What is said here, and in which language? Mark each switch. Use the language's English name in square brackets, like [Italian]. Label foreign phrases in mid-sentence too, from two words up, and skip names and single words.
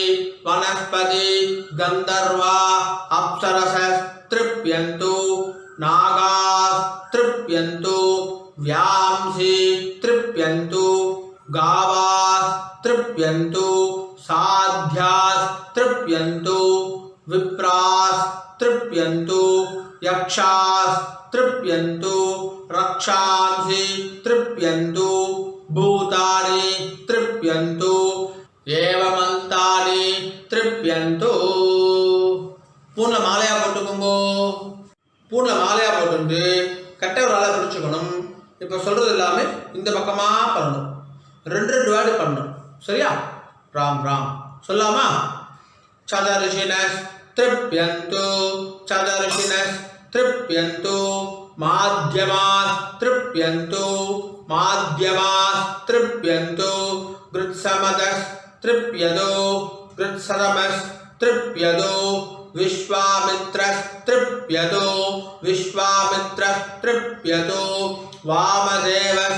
[Sanskrit] वनस्पति गंधर्वा अप्सरसस् तृप्यन्तु नागास् तृप्यन्तु व्यांसी तृप्यन्तु गावास् तृप्यन्तु साध्यास् तृप्यन्तु विप्रास् तृप्यन्तु यक्षास् तृप्यन्तु रक्षांसि तृप्यन्तु भूतानि तृप्यन्तु एवमन्तानि तृप्यन्तु [Tamil] பூர்ண மாலையா போட்டுக்கோங்க பூர்ண மாலையா போட்டு கட்டை ஒரு ஆளை பிடிச்சுக்கணும் இப்போ சொல்றது எல்லாமே இந்த பக்கமா பண்ணணும் ரெண்டு வேர்டு பண்ணணும் சரியா ராம் ராம் சொல்லாமா [Sanskrit] चदर्शिनस् तृप्यन्तु चदर्शिनस् तृप्यन्तु माध्यमास् तृप्यन्तु माध्यमास् तृप्यन्तु गृत्समदस् तृप्यतो गृत्सदमस् तृप्यतो विश्वामित्रस् तृप्यतो विश्वामित्रस् तृप्यतो वामदेवस्